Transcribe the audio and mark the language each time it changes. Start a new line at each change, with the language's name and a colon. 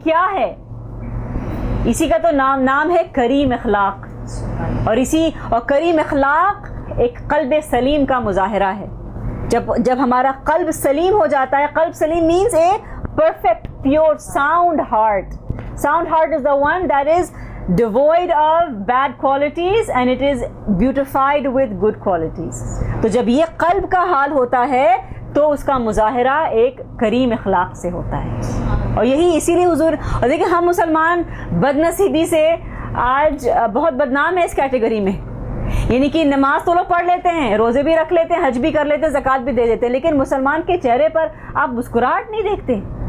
Urdu: یہ کیا ہے؟ اسی کا تو نام ہے کریم اخلاق. اور کریم اخلاق ایک قلب سلیم کا مظاہرہ ہے. جب ہمارا قلب سلیم ہو جاتا ہے, قلب سلیم
English: means a perfect, pure, sound heart. Sound heart is the one that is devoid of bad qualities and it is beautified with good qualities.
Urdu: تو جب یہ قلب کا حال ہوتا ہے تو اس کا مظاہرہ ایک کریم اخلاق سے ہوتا ہے. اور یہی اسی لیے حضور, اور دیکھیں ہم مسلمان بدنصیبی سے آج بہت بدنام ہے اس کیٹیگری میں. یعنی کہ نماز تو لوگ پڑھ لیتے ہیں, روزے بھی رکھ لیتے ہیں, حج بھی کر لیتے ہیں, زکوٰۃ بھی دے دیتے ہیں, لیکن مسلمان کے چہرے پر آپ مسکراہٹ نہیں دیکھتے.